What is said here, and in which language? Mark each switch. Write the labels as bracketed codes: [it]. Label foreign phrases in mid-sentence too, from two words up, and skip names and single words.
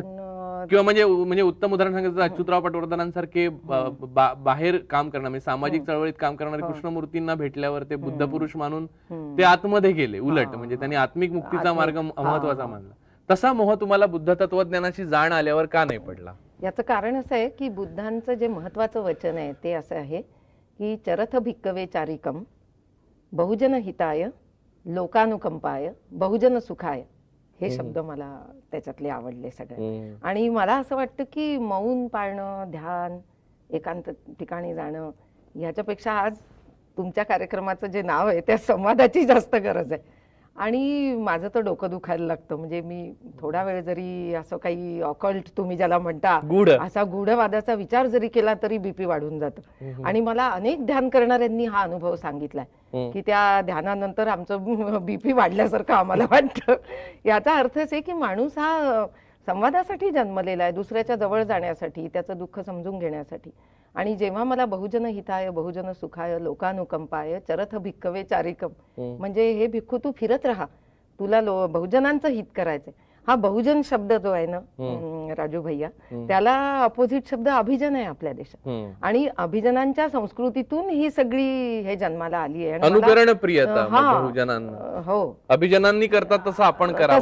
[mr] किंवा म्हणजे उत्तम उदाहरण सांगितलं अच्युतराव पटवर्धनांसारखे बाहेर काम करणारे, म्हणजे सामाजिक चळवळीत काम करणारे कृष्णमूर्तींना भेटल्यावर ते बुद्ध पुरुष मानून ते आतमध्ये गेले. उलट म्हणजे त्यांनी आत्मिक मुक्तीचा मार्ग महत्वाचा मानला. तसा मोह तुम्हाला बुद्ध तत्वज्ञानाची जाण आल्यावर का नाही पडला? याचं कारण असं आहे की बुद्धांचं जे महत्वाचं वचन आहे ते असं आहे की [pi] चरथ भिक्कवे चारिकम बहुजन हिताय लोकानुकंपाय बहुजन सुखाय. [mr] हे शब्द मला त्याच्यातले आवडले सगळे. आणि मला असं वाटतं की मौन पाळणं, ध्यान, एकांत ठिकाणी जाणं ह्याच्यापेक्षा आज तुमच्या कार्यक्रमाचं जे नाव आहे त्या संवादाची जास्त गरज आहे. आणि माझं तर डोकं दुखायला लागतं. म्हणजे मी थोडा वेळ जरी असं काही ऑकल्ट तुम्ही ज्याला म्हणता असा गूढवादाचा विचार जरी केला तरी बीपी वाढून जातं. आणि मला अनेक ध्यान करणाऱ्यांनी हा अनुभव सांगितलाय की त्या ध्यानानंतर आमचं बीपी वाढल्यासारखं आम्हाला वाटतं. याचा अर्थच आहे की माणूस हा संवादासाठी जन्मलेला आहे, दुसऱ्याच्या जवळ जाण्यासाठी, त्याचं दुःख समजून घेण्यासाठी. आणि जेव्हा मला [pi] बहुजन हिताय बहुजन सुखाय लोकानुकंपाय चरथ भिक्कवे चारिकम, [mr] म्हणजे हे भिक्खू तू फिरत राहा, तुला बहुजनांचं हित करायचंय. हा बहुजन शब्द जो आहे ना राजू भैया, त्याला अपोजिट शब्द अभिजन आहे आपल्या देशात. आणि अभिजनांच्या संस्कृतीतून ही सगळी हे जन्माला आली आहे. अनुकरण प्रियता बहुजनांना, हो, अभिजनांनी करतात तसं आपण करावं,